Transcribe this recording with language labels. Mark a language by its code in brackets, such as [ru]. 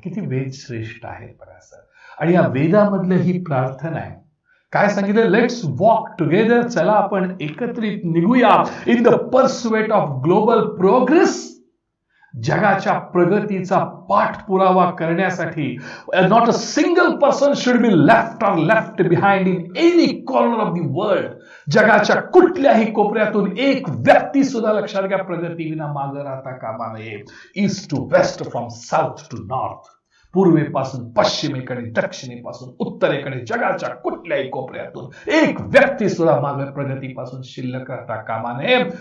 [mr] किती वेद श्रेष्ठ आहेत बघा सर. आणि या वेदामधलं ही प्रार्थना आहे. काय सांगितलं, [en] let's walk together, [mr] चला आपण एकत्रित निघूया [en] in the pursuit of global progress, [mr] जगाच्या प्रगतीचा पाठपुरावा करण्यासाठी. [en] Not a single person should be left behind in any corner of the world. [mr] जगाच्या कुठल्याही कोपऱ्यातून एक व्यक्ती सुद्धा लक्षात घ्या प्रगती विना मागे राहता कामा नये. [en] east to west, from south to north, [mr] पूर्वेपासून पश्चिमेकडे, दक्षिणेपासून उत्तरेकडे, जगाच्या कुठल्याही कोपऱ्यातून एक व्यक्ती सुद्धा मागे प्रगतीपासून शिल्लक राहता कामा नये.